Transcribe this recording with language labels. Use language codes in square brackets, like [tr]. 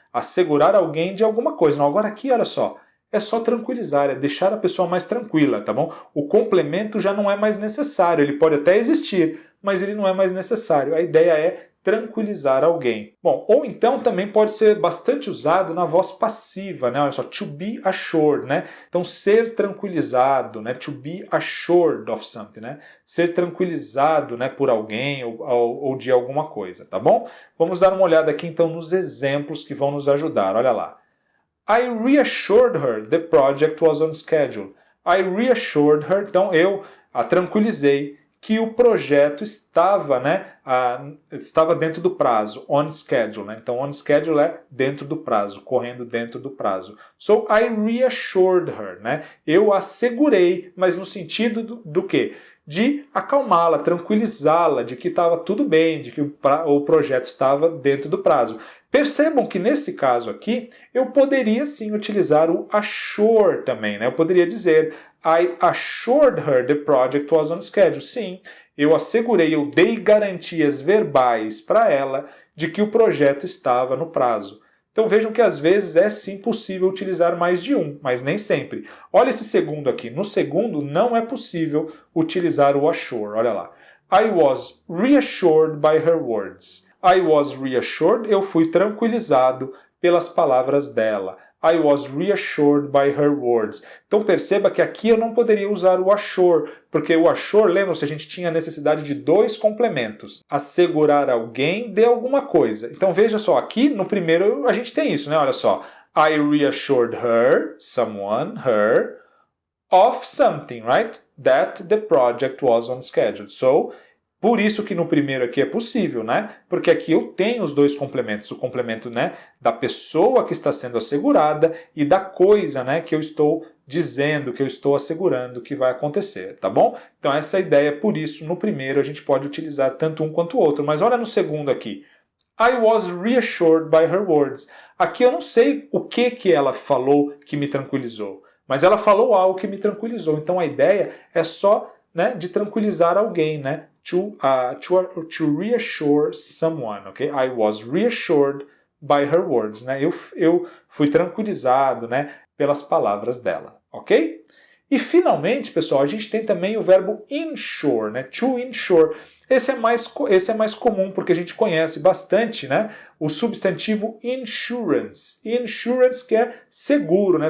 [pt] Assegurar alguém de alguma coisa. Não, agora aqui, olha só, é só tranquilizar, é deixar a pessoa mais tranquila, tá bom? O complemento já não é mais necessário, ele pode até existir, mas ele não é mais necessário. A ideia é tranquilizar alguém. Bom, ou então também pode ser bastante usado na voz passiva, né? Olha só, [en] to be assured, [pt] né? Então, ser tranquilizado, né? [en] To be assured of something, né? [pt] Ser tranquilizado, né, por alguém ou de alguma coisa, tá bom? Vamos dar uma olhada aqui então nos exemplos que vão nos ajudar. Olha lá. [en] I reassured her the project was on schedule. I reassured her, [pt] então eu a tranquilizei que o projeto estava, né, estava dentro do prazo, on schedule, né? Então on schedule é dentro do prazo, correndo dentro do prazo. [en] So I reassured her, [pt] né? Eu assegurei, mas no sentido do quê? De acalmá-la, tranquilizá-la, de que estava tudo bem, de que o projeto estava dentro do prazo. Percebam que nesse caso aqui, eu poderia sim utilizar o assure também, né? Eu poderia dizer [en] I assured her the project was on schedule. [pt] Sim, eu assegurei, eu dei garantias verbais para ela de que o projeto estava no prazo. Então vejam que às vezes é sim possível utilizar mais de um, mas nem sempre. Olha esse segundo aqui. No segundo não é possível utilizar o assure. Olha lá. [en] I was reassured by her words. I was reassured, [pt] eu fui tranquilizado pelas palavras dela. [en] I was reassured by her words. [pt] Então perceba que aqui eu não poderia usar o assure, porque o assure, lembra-se, a gente tinha a necessidade de dois complementos. Assegurar alguém de alguma coisa. Então veja só, aqui no primeiro a gente tem isso, né? Olha só. [en] I reassured her, someone, her, of something, right? That the project was on schedule. [pt] So, por isso que no primeiro aqui é possível, né? Porque aqui eu tenho os dois complementos, o complemento, né, da pessoa que está sendo assegurada e da coisa, né, que eu estou dizendo, que eu estou assegurando que vai acontecer, tá bom? Então essa é a ideia, por isso no primeiro a gente pode utilizar tanto um quanto o outro, mas olha no segundo aqui. [en] I was reassured by her words. [pt] Aqui eu não sei o que ela falou que me tranquilizou, mas ela falou algo que me tranquilizou. Então a ideia é só, né, de tranquilizar alguém, né? [en] To reassure someone, ok? I was reassured by her words, né? [pt] Eu fui tranquilizado, né, pelas palavras dela, ok? E finalmente, pessoal, a gente tem também o verbo insure, né? To insure. Esse é mais comum porque a gente conhece bastante, né? O substantivo insurance. Insurance que é seguro, né?